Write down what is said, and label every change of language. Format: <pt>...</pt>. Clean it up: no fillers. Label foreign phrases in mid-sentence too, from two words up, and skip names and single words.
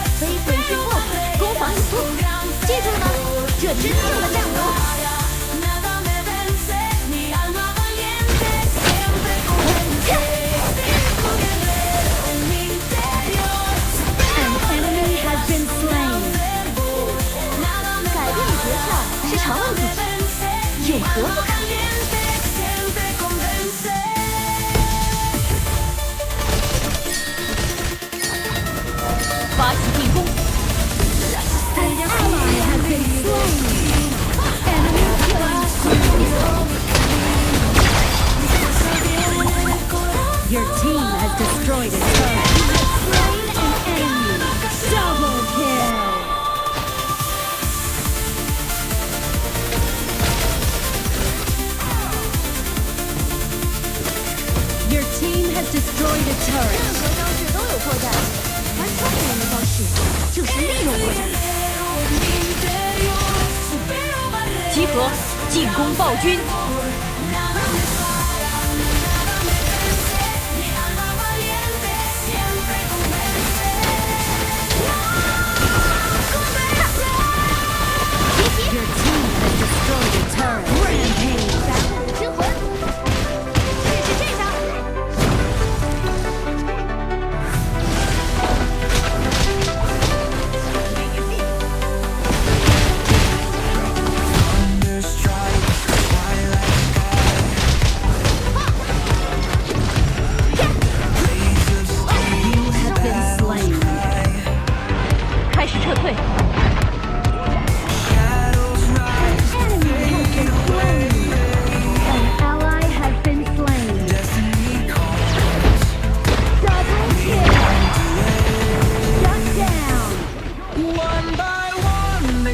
<zh>飞奔之后，攻防一突，记住了吗？这真正的战斗。</zh> <es>nada me vence. Mi alma valiente siempre convence. Espíritu guerrero en mi interior.</es> <en>An enemy has been slain.</en> <es>Nada me</es> <zh>改变诀窍是常问自己，</zh> <es>vence.</es> <zh>有何不可？</zh> <es>Valiente siempre convence.</es> <zh>发起进攻，</zh> <en>An ally has been slain. Enemy killing spree. Your team has destroyed a turret. Slain an enemy. Double kill. Your team has destroyed a</en> <zh>任</zh> <en>turret.</en> <zh>何招式都有破绽，而聪明人的方式就是利用破绽。</zh> <es>Mi interior. Supero barreras.</es> <zh>集合，进攻暴君。</zh> <es>Nada me para, nada me vence. Mi alma valiente siempre convence.</es> <en>Your team has destroyed a turret. Rampage.</en> <zh>之魂，试试这招。</zh> <en>Thunder strikes the twilight sky. Blades of steel Have been slain.</en> <zh>开始撤退，</zh> <en>shadows rise. Enemy has been slain. An ally has been slain. Destiny calls. Double kill. Shut down. One by one they</en>